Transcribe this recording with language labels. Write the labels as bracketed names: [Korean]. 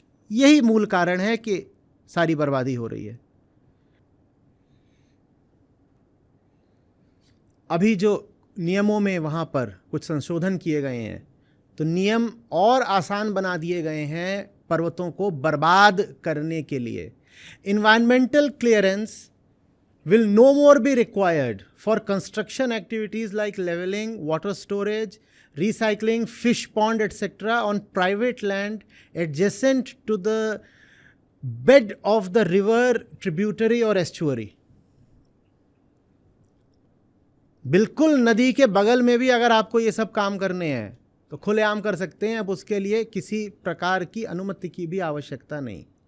[Hindi] यही मूल कारण है कि सारी बर्बादी हो रही है। अभी जो नियमों में वहाँ पर कुछ संशोधन किए गए हैं, तो नियम और आसान बना दिए गए हैं पर्वतों को बर्बाद करने के लिए। [English] Environmental clearance will no more be required for construction activities like leveling, water storage, recycling, fish pond, etc. on private land adjacent to the bed of the river, tributary or estuary. [Hindi] बिल्कुल नदी के बगल में भी अगर आपको ये सब काम करने हैं तो खुलेआम कर सकते हैं। अब उसके लिए किसी प्रकार की अनुमति की भी आवश्यकता नहीं।